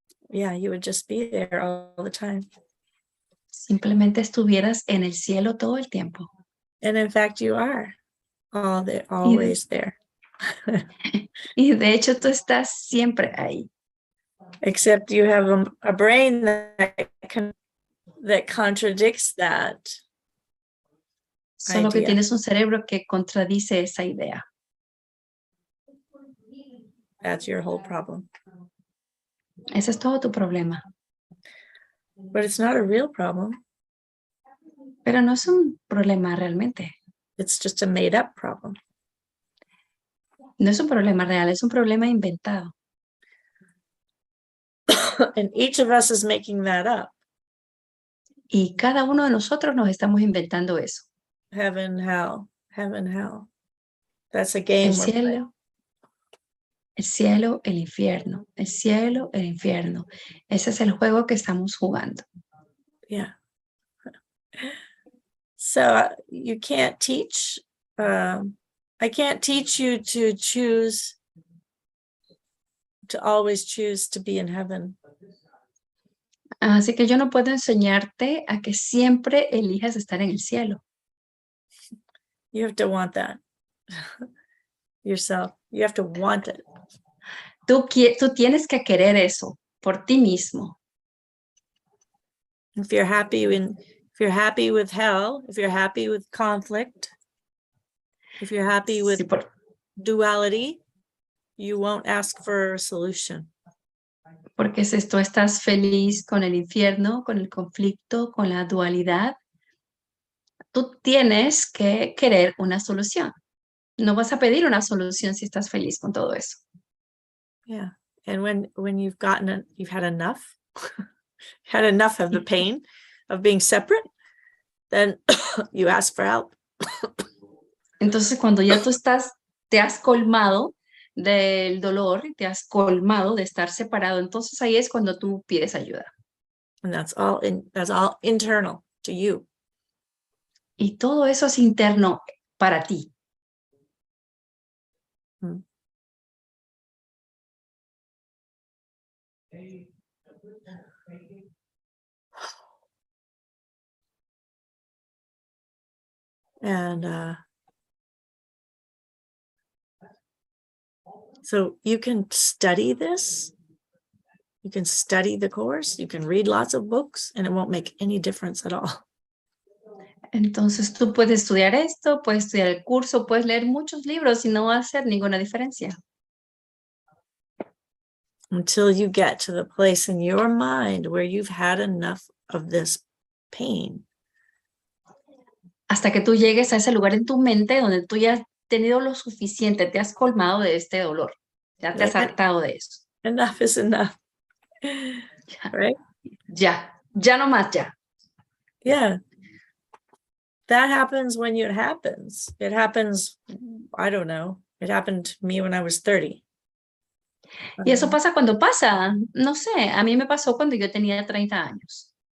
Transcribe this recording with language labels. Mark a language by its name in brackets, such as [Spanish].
[English] Yeah, you would just be there all the time. [Spanish] Simplemente estuvieras en el cielo todo el tiempo. [English] And in fact, you are always there. [Spanish] Y de hecho tú estás siempre ahí. [English] Except you have a brain that contradicts that. [Spanish] Solo que tienes un cerebro que contradice esa idea. [English] That's your whole problem. [Spanish] Ese es todo tu problema. [English] But it's not a real problem. [Spanish] Pero no es un problema realmente. [English] It's just a made up problem. [Spanish] No es un problema real, es un problema inventado. [English] And each of us is making that up. [Spanish] Y cada uno de nosotros nos estamos inventando eso. [English] Heaven, hell, heaven, hell. That's a game. [Spanish] El cielo, el infierno. El cielo, el infierno. Ese es el juego que estamos jugando. Yeah. [English] So you can't teach a I can't teach you to choose, to always choose to be in heaven. [Spanish] Así que yo no puedo enseñarte a que siempre elijas estar en el cielo. [English] You have to want that yourself. You have to want it. [Spanish] Tú tienes que querer eso por ti mismo. [English] If you're happy with hell, if you're happy with conflict, if you're happy with [Spanish] Sí, [English] duality, you won't ask for a solution. [Spanish] porque si tú estás feliz con el infierno, con el conflicto, con la dualidad, tú tienes que querer una solución. No vas a pedir una solución si estás feliz con todo eso. Yeah. [English] And when you've had enough, had enough of the pain of being separate, then you ask for help. [Spanish] Entonces, cuando ya tú te has colmado del dolor, te has colmado de estar separado, entonces ahí es cuando tú pides ayuda. [English] And that's all internal to you. [Spanish] Y todo eso es interno para ti. [English] And so you can study this. You can study the course. You can read lots of books, and it won't make any difference at all. [Spanish] Entonces tú puedes estudiar esto, puedes estudiar el curso, puedes leer muchos libros y no va a hacer ninguna diferencia. [English] Until you get to the place in your mind where you've had enough of this pain. [Spanish] Hasta que tú llegues a ese lugar en tu mente donde tú ya has tenido lo suficiente, te has colmado de este dolor, ya te has hartado de eso. [English] Enough is enough. Right? [Spanish] Ya no más, ya. Yeah. [English] That happens when it happens. It happens, I don't know. It happened to me when I was 30. [Spanish] Y eso pasa cuando pasa. No sé, a mí me pasó cuando yo tenía 30 años.